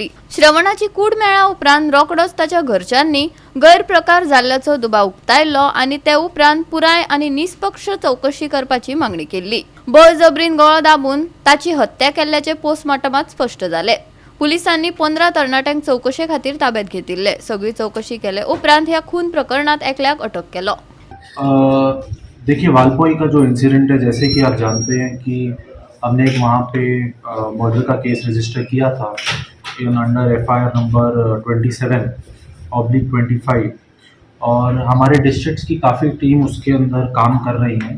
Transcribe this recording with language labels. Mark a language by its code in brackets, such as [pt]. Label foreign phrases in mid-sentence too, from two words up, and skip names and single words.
[kok] श्रवणाची कूड मेळ्ळ्या उपरांत रोखडोच ताच्या घरच्यांनी गैरप्रकार जाल्ल्याचो दुबाव उक्तायलो आनी ते उपरांत पुराय आनी निष्पक्ष चौकशी करपाची मागणी केल्ली. बळजबरीन गळो दाबून ताची हत्या केल्ल्याचे पोस्टमॉर्टमात स्पश्ट जाले. पुलिसांनी 15 तरणाट्यांक चौकशे खातीर ताब्यात घेतिल्ले. सगळी चौकशी केले उपरांत ह्या खून प्रकरणात एकल्याक अटक केलो. [hi] देखिए वालपोई का जो इंसिडेंट है, जैसे कि आप जानते हैं कि हमने एक वहाँ पे मर्डर का केस रजिस्टर किया था [en] in under FIR number [hi] 27/25, और हमारे डिस्ट्रिक्ट्स की काफ़ी टीम उसके अंदर काम कर रही हैं।